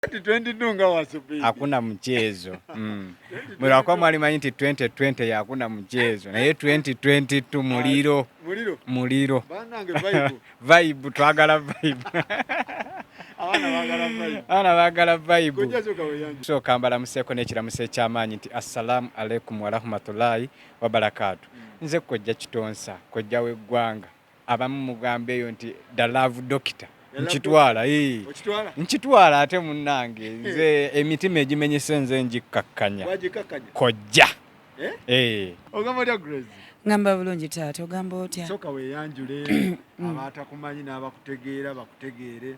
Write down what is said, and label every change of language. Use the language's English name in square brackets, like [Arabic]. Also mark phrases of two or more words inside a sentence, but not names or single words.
[Ganda] 2022 nga wasubiri. [Swahili] Hakuna mchezo. [Ganda] Mlikuwa mwalimanyi nti 2020 [Swahili] ya hakuna mchezo. [Ganda] Na ye 2022 muliro. Banange vibe. Vibe twagala vibe. Ana bagala vibe. Kojja soka weyanju. So kambala museko n'ekiramuso eky'amaanyi nti [Arabic] السلام عليكم ورحمة الله وبركاته. [Ganda] Nze Kojja Kitonsa, kojja w'eggwanga. Abamu mugambe eyo nti [English] the love doctor. [Ganda] Nchitwala nchitwala ate munnange nze emitima egimenyese nze njikakkanya Kojja ogamba otya Grace? Ngamba bulungi taata, ogamba otya? Soka weyanjule abatakumanyi n'abakutegeera bakutegeere.